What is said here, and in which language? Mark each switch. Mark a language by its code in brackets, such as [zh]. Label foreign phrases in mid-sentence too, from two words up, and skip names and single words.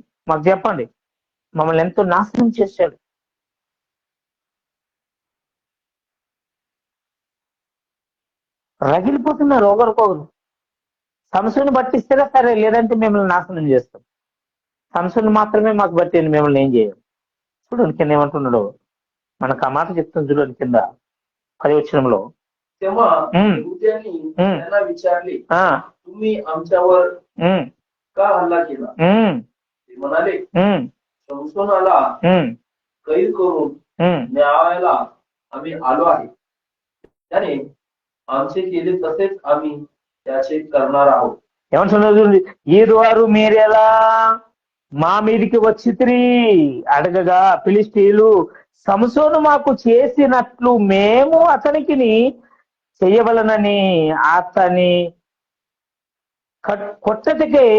[te] మాకు చెప్పండి. మమ్మల్ని ఎంతో నాశనం చేశాడు. రగిలిపోతున్నారు ఒకరికొకరు. సంసోను పట్టిస్తేనే సరే, లేదంటే మిమ్మల్ని నాశనం చేస్తాం. సంసోను మాత్రమే మాకు పట్టింది, మిమ్మల్ని ఏం చేయం. చూడండి కింద ఏమంటున్నాడు, మనకు ఆ మాట చెప్తుంది. చూడండి కింద 10వ వచనంలో, [mr] तेव्हा यहूद्यांनी त्यांना विचारले, तुम्ही आमच्यावर का हल्ला केला? ते म्हणाले, संसोनाला कैद करून न्यायाला आम्ही आलो आहे. त्याने आमचे केले तसेच आम्ही त्याचे करणार आहोत. [te] ఏమంటున్నారు చూడండి, ఈ వారు మీరెలా మా మీదికి వచ్చితిరి అడగగా ఫిలిష్తీయులు, సంసోను మాకు చేసినట్లు మేము అతనికి చెయ్యవలనని అతని కొట్టటికే వచ్చితమనేవి.